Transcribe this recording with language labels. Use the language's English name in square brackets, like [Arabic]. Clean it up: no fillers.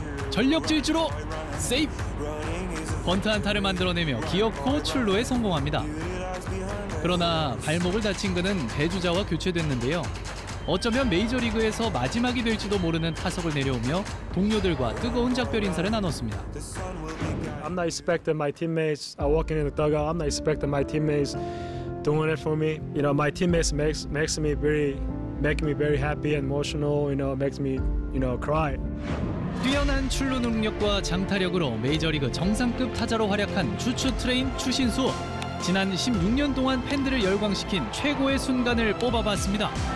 [Korean] 전력 질주로 세이프! 번트 안타를 만들어내며 기어코 출루에 성공합니다. 그러나 발목을 다친 그는 대주자와 교체됐는데요. 어쩌면 메이저리그에서 마지막이 될지도 모르는 타석을 내려오며 동료들과 뜨거운 작별 인사를 나눴습니다. [English] I'm not expecting my teammates walking in the dugout. I'm not expecting my teammates doing it for me. You know, my teammates makes me very happy and emotional. You know, makes me cry. [Korean] 뛰어난 출루 능력과 장타력으로 메이저리그 정상급 타자로 활약한 주추 트레인 추신수. 지난 16년 동안 팬들을 열광시킨 최고의 순간을 뽑아봤습니다.